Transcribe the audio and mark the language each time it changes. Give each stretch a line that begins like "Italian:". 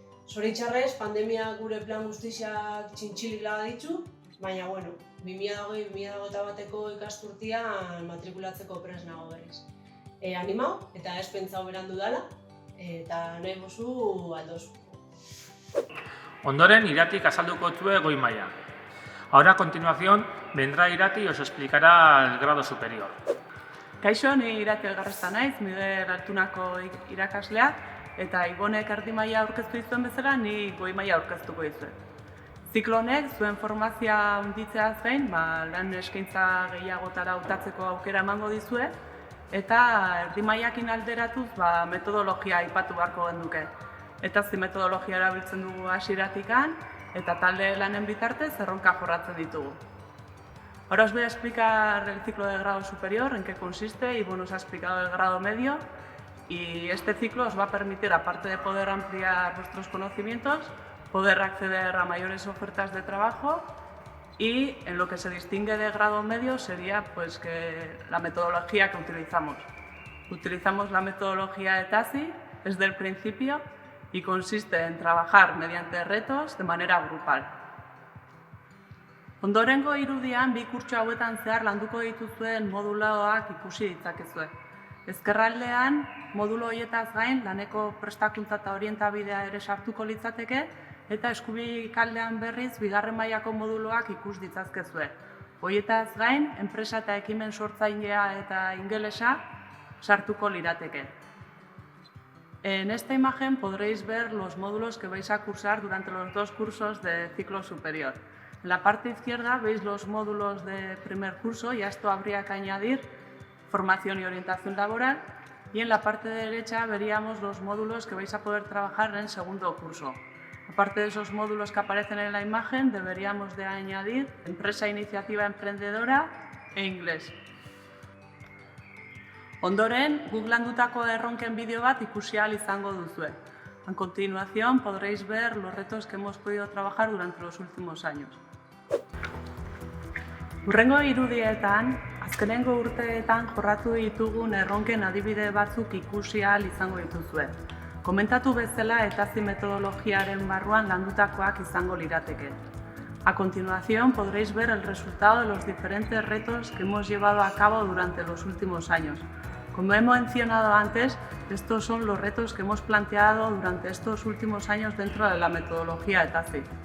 Basque: Zoritxarrez, pandemia gure plan guztiak txintxilik laga ditzu, baina 2020-2021 ikasturtian matrikulatzeko prest nago berriz. Animau eta ez pentsau berandu dala eta nahi bozu aldozu. Ondoren, Iratik azalduko zue goi maila.
Spanish: Ahora, a continuación, vendrá Irati y os explicará el grado superior.
Basque: Kaixo, ni Irati Elgarrezta naiz, Miguel Altunako irakaslea, eta Ibonek erdi maila aurkeztu izuen bezala, ni goi maila aurkeztuko dizuet. Ziklo honek zuen formazioa handitzeaz gain, lan eskaintza gehiagotara hautatzeko aukera emango dizue, eta erdi mailakin alderatuz metodologia aipatu beharko genuke. Eta metodologia erabiltzen dugu hasieratikan, eta talde lanen bitartez erronka jorratzen ditugu.
Spanish: Ahora os voy a explicar el ciclo de grado superior, en qué consiste, y nos ha explicado el grado medio, y este ciclo os va a permitir, aparte de poder ampliar vuestros conocimientos, poder acceder a mayores ofertas de trabajo, y en lo que se distingue de grado medio sería que la metodología que utilizamos. Utilizamos la metodología de TASI desde el principio y consiste en trabajar mediante retos de manera grupal.
Basque: Ondorengo irudian bi kurtso hauetan zehar landuko dituzuen moduloak ikusi ditzakezue. Ezkerraldean, modulo horietaz gain laneko prestakuntza eta orientabidea ere sartuko litzateke, eta eskubikaldean berriz bigarren mailako moduloak ikus ditzazkezue. Horietaz gain, enpresa eta ekimen sortzailea eta ingelesa sartuko lirateke.
Spanish: En esta imagen podréis ver los módulos que vais a cursar durante los 2 cursos de ciclo superior. En la parte izquierda veis los módulos de primer curso, y a esto habría que añadir formación y orientación laboral, y en la parte derecha veríamos los módulos que vais a poder trabajar en el segundo curso. Aparte de esos módulos que aparecen en la imagen, deberíamos de añadir empresa, iniciativa emprendedora e inglés.
Basque: Ondoren, guk landutako erronken bideo bat ikusi ahal izango duzue.
Spanish: A continuación podréis ver los retos que hemos podido trabajar durante los últimos años.
Basque: Hurrengo irudietan, azkenengo urteetan jorratu ditugun erronken adibide batzuk ikusi ahal izango dituzue. Komentatu bezala TASI metodologiaren barruan landutakoak izango lirateke.
Spanish: A continuación podréis ver el resultado de los diferentes retos que hemos llevado a cabo durante los últimos años. Como he mencionado antes, estos son los retos que hemos planteado durante estos últimos años dentro de la metodología de TASI.